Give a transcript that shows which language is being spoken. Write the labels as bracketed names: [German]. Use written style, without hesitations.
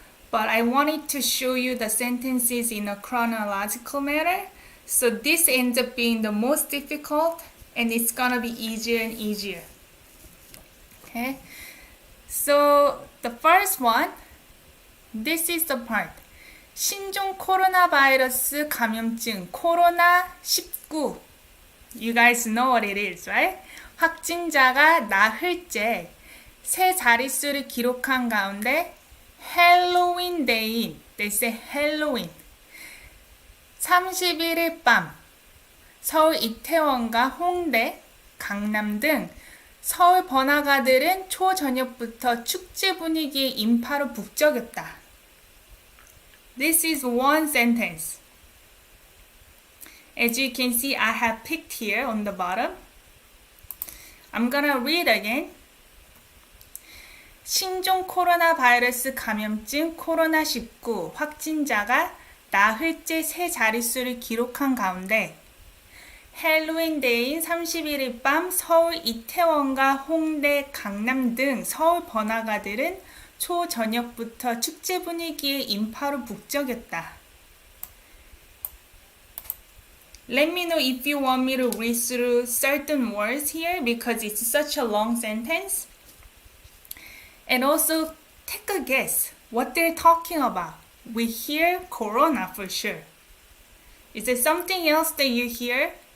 [English] But I wanted to show you the sentences in a chronological manner. So this ends up being the most difficult and it's gonna be easier and easier. Okay, so the first one, this is the part. [Korean] 신종 코로나 바이러스 감염증 코로나19. [English] You guys know what it is, right? [Korean] 확진자가 나흘째 세 자릿수를 기록한 가운데 헬로윈 데이인, [English] they say [Korean] 헬로윈. 31일 밤 서울 이태원과 홍대, 강남 등 서울 번화가들은 초저녁부터 축제 분위기의 인파로 북적였다. [English] This is one sentence. As you can see, I have picked here on the bottom. I'm gonna read again. [Korean] 신종 코로나 바이러스 감염증 코로나19 확진자가 나흘째 세 자릿수를 기록한 가운데 헬로윈 데이인 31일 밤 서울 이태원과 홍대, 강남 등 서울 번화가들은 초저녁부터 축제 분위기의 인파로 북적였다. [English] Let me know if you want me to read through certain words here because it's such a long sentence. And also take a guess what they're talking about. We hear corona for sure. Is there something else that you hear?